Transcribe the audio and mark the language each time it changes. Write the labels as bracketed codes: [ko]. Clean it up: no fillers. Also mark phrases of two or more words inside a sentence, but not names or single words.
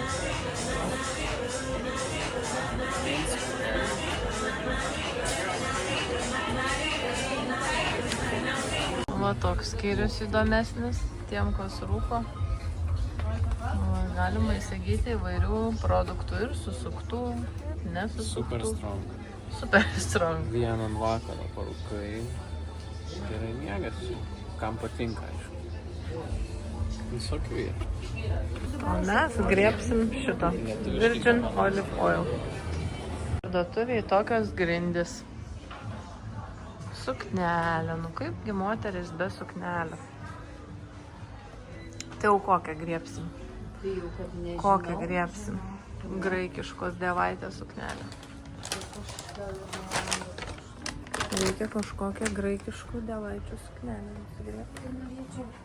[lt] Va toks skyrius įdomesnis tiem, kas rūko. Galima įsigyti įvairių produktų ir susuktų, ir nesusuktų. [en] Super strong. Super strong. [lt] Vieną vakarą parūkai. Gerai miegasi. Kam patinka, aišku. Visokių yra. O mes griebsim šito. [en] Virgin olive oil. [lt] Parduotuvėje tokios grindys. Suknelė. Nu kaipgi moteris be suknelė. Tai jau kokią griebsim? Kokią griebsim? Graikiškos dievaitės suknelę. Reikia kažkokią graikiškų dievaičių suknelę nusigriebti.